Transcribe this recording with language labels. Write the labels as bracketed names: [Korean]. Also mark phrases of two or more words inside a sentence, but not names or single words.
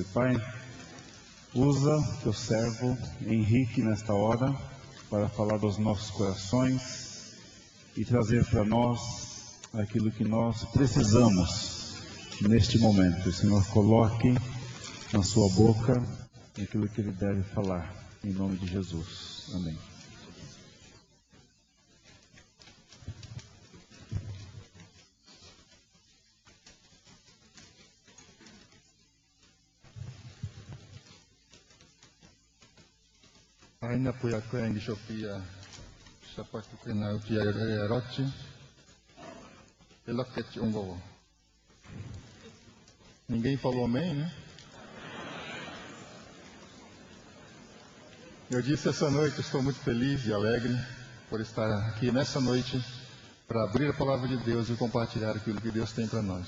[Portuguese] Pai, usa teu servo Henrique nesta hora para falar dos nossos corações e trazer para nós aquilo que nós precisamos neste momento. O Senhor coloque na sua boca aquilo que ele deve falar, em nome de Jesus. Amém. Aina puya kwengi shopia sapato kena upia erochi eloket ungo. Ninguém falou amém, né? Eu disse essa noite, estou muito feliz e alegre por estar aqui nessa noite para abrir a palavra de Deus e compartilhar aquilo que Deus tem para nós.